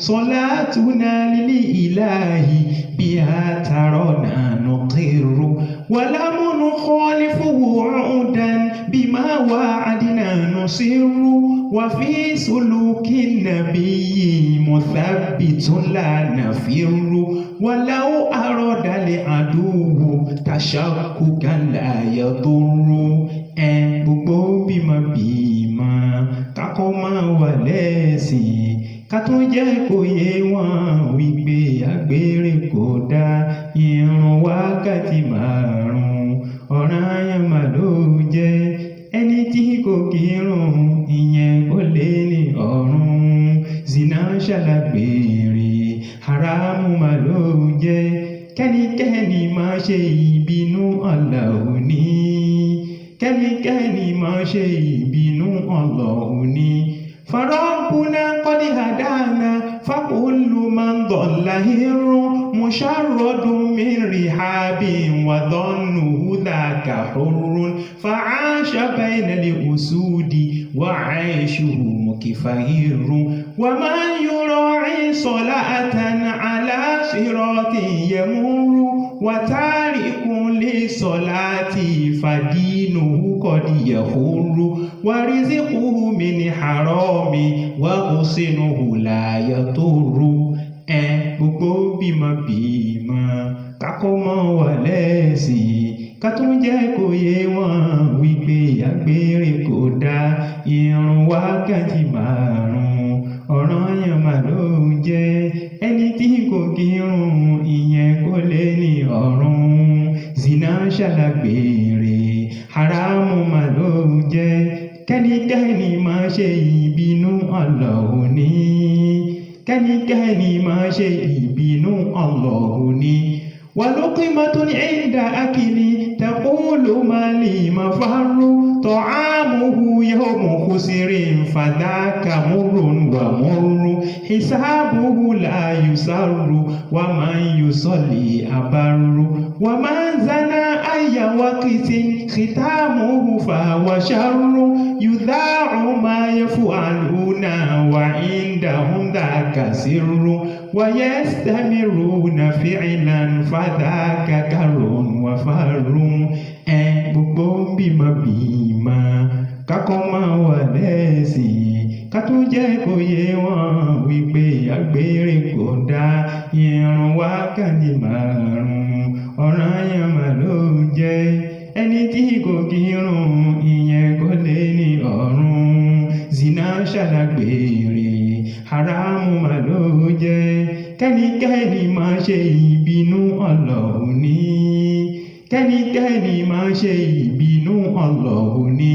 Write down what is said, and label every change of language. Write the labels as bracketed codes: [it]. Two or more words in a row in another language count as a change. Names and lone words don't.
[ar] صلاتنا للإله بها ترانا نقر ولم نخالفه عودا بما وعدنا نصر وفي سلوك النبي مثبت لا نفر ولو أراد العدو تشككا لا يضر [yo] gbogbo bímọ kákọ́ máa wà lẹ́sìn ká tó jẹ́ kó yé wọn wípé àgbèrè kò dá ìrun wákàtí márùn-ún ọ̀ranyàn mà ló jẹ́ ẹni tí kò kírun ìyẹn kò lè ní ọ̀run zina ṣàlágbèrè haramu mà ló jẹ́ kẹ́nikẹ́ni má ṣe ìbínú Allahu ní kẹ́nikẹ́ni má ṣe ìbínú Allahu ní. [ar] فربنا قد هدانا فكل من ضل هر مشرد من رحاب وظنه ذاك حر فعاش بين الأسود وعيشه مكفهر ومن يراعي صلاة على صراط يمر وتارك للصلاة فدينه قد يخر ورزقه من حرام وحسنه لا يضر [yo] gbogbo bímọ kákọ́ mọ́ wà lẹ́sìn ká tún jẹ́ kó yé wọn wípé àgbèrè kò dá ìrun wákàtí márùn-ún ọ̀ranyàn mà ló jẹ́ ẹni tí kò kírun ìyẹn kò lè ní ọ̀run zina ṣàlágbèrè haramu mà ló jẹ́ kẹ́nikẹ́ni má ṣe ìbínú Allahu ní kẹ́nikẹ́ni má ṣe ìbínú Allahu ní. [ar] ولقمة عند أكل تقول ما لي مفر طعامه يوم خسر فذاك مر ومر حسابه لا يسر ومن يصلي أبر ومن زنى أي وقت ختامه فهو شر يذاع ما يفعلون وعندهم ذاك سر ويستمرون فعلا فذاك كر وفر [yo] gbogbo bímọ kákọ́ máa wà lẹ́sìn ká tó jẹ́ kó yé wọn wípé àgbèrè kò dá ìrun wákàtí márùn-ún ọ̀ranyàn mà ló jẹ́ ẹni tí kò kírun ìyẹn kò lè ní ọ̀run zina ṣàlágbèrè haramu mà ló jẹ́ kẹ́nikẹ́ni má ṣe ìbínú Allahu ní kẹ́nikẹ́ni má ṣe ìbínú Allahu ní.